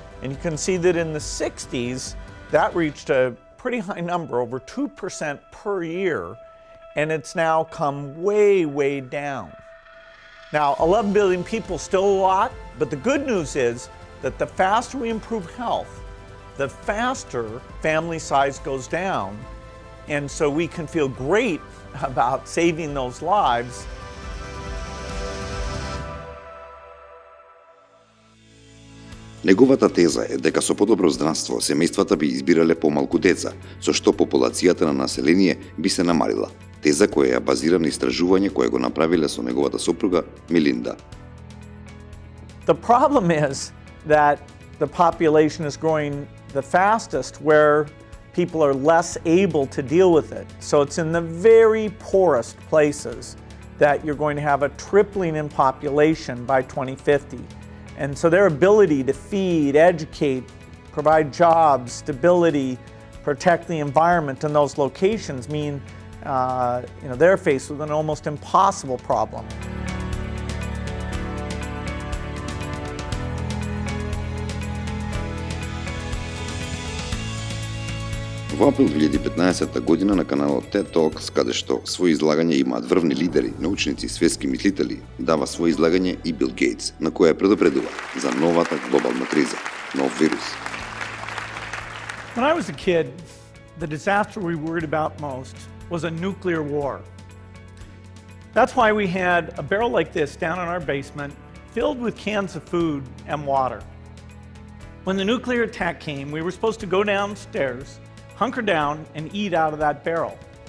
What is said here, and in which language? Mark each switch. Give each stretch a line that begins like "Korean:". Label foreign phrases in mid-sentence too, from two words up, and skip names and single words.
English: And you can see that in the 60s, that reached a pretty high number, over 2% per year, and it's now come way, way down. Now, 11 billion people, still a lot, but the good news is that the faster we improve health, the faster family size goes down, and so we can feel great about saving those lives.
Macedonian: Неговата теза е дека со подобро здравство семејствата би избирале помалку деца, со што популацијата на население би се намалила. Теза која е базира на истражување кое го направиле со неговата сопруга Мелинда.
English: The problem is that the population is growing the fastest where people are less able to deal with it. So it's in the very poorest places that you're going to have a tripling in population by 2050. And so their ability to feed, educate, provide jobs, stability, protect the environment in those locations mean they're faced with an almost impossible problem.
Macedonian: Во април 2015 година на каналот TED Talks, каде што своји излагања имаат врвни лидери, научници и светски мислители, дава своје излагање и Бил Гејтс, на која предупредува за новата глобална криза, нов вирус.
English: When I was a kid, the disaster we worried about most was a nuclear war. That's why we had a barrel like this down in our basement, filled with cans of food and water. When the nuclear attack came, we were supposed to go downstairs, hunker down, and eat out of that barrel.